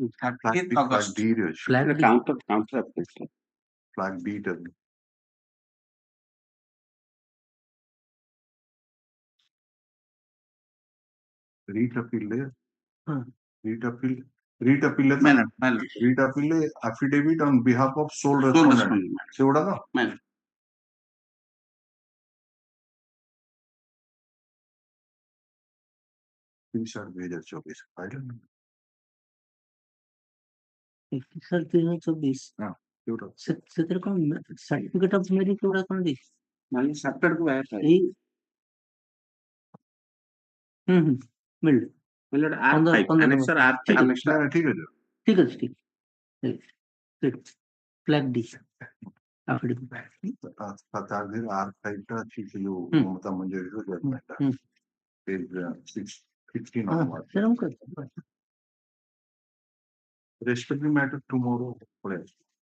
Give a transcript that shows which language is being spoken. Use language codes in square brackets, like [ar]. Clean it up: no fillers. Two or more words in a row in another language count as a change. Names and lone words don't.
[en] flag 30th August [bn] D রে আছে [en] ফ্ল্যাগ counter affidavit flag D টা writ appeal writ appeal madam writ appeal affidavit on behalf of sole sole respondent respondent [bn] সেগুলা তো [en] madam [bn] তিরিশ 2024 ফাইল [or] ସାର୍ 2024 ସେଗୁଡା ସେଥିରେ କଣ [en] certificate of merit [or] ଗୁଡା କଣ ଦେଇଛି ମାନେ chapter କୁ ଆୟ ଫାଇଲ ଏଇ ମିଳିଲ [en] my lord R5 15 annexure R5 [bn] ঠিক আছে [or] ନା ଠିକ ଅଛି [bn] ঠিক আছে ঠিক [en] flag D affidavit [or] ତା ଦେହରେ R5 ଟା ଅଛି ସେ ଯୋଉ ମମତା ମଞ୍ଜରୀର [en] judgment page [or] 16 ସେଟା ମୁଁ କରିଛି [en] respective matter tomorrow [or] ପଳେଇ ଆସିବ